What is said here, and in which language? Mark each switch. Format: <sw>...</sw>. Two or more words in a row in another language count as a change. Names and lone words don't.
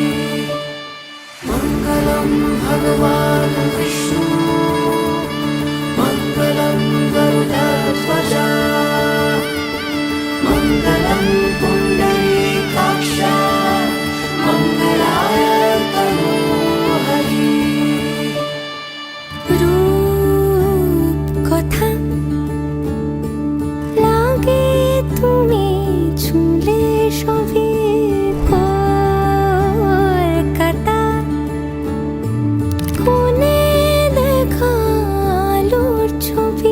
<sa>मङ्गलं भगवान् विष्णु, मङ्गलं गरुडध्वजा, मङ्गलं पुण्डरीकाक्षा, मङ्गलाय तनोहरि।</sa> <bn>রূপ কথা লাগে তুমি ছুঁলে সবই কলকাতা, কোনে দেখা আলোর ছবি।</bn>